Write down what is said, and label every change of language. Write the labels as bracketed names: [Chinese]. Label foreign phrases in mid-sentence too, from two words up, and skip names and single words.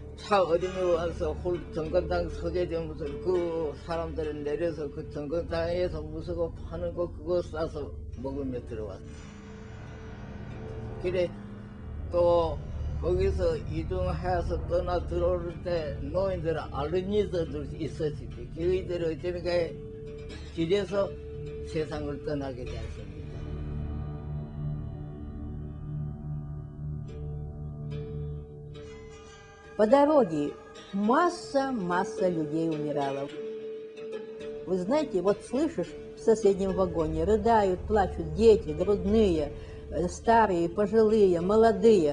[Korean] 차 어린이 와서 정건당 서게 되면서 그 사람들은 내려서 그 정건당에서 무서워 파는 거 그거 싸서 먹으며 들어왔어. 그래 또 거기서 이동해서 떠나 들어올 때 노인들 어린이들 있었지. 그들이 어쩌니까 길에서 세상을 떠나게 되었습니다. [Russian] По дороге масса людей умирала. Вы знаете, вот слышишь, в соседнем вагоне рыдают, плачут дети, грудные, старые, пожилые, молодые.